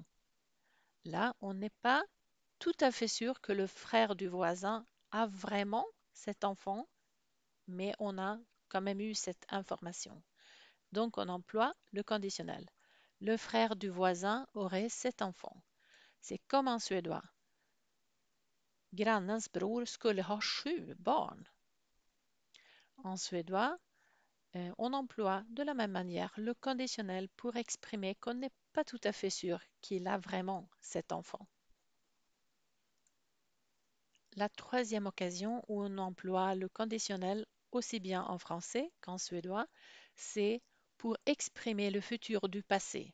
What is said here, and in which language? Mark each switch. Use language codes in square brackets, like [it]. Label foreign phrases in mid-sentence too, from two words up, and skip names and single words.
[fr] Là, on n'est pas tout à fait sûr que le frère du voisin a vraiment 7 enfants, mais on a quand même eu cette information. Donc, on emploie le conditionnel. Le frère du voisin aurait 7 enfants. C'est comme en suédois. [sv] Grannens bror skulle ha 7 barn. [fr] En suédois, on emploie de la même manière le conditionnel pour exprimer qu'on n'est pas tout à fait sûr qu'il a vraiment 7 enfants. La troisième occasion où on emploie le conditionnel aussi bien en français qu'en suédois, c'est pour exprimer le futur du passé.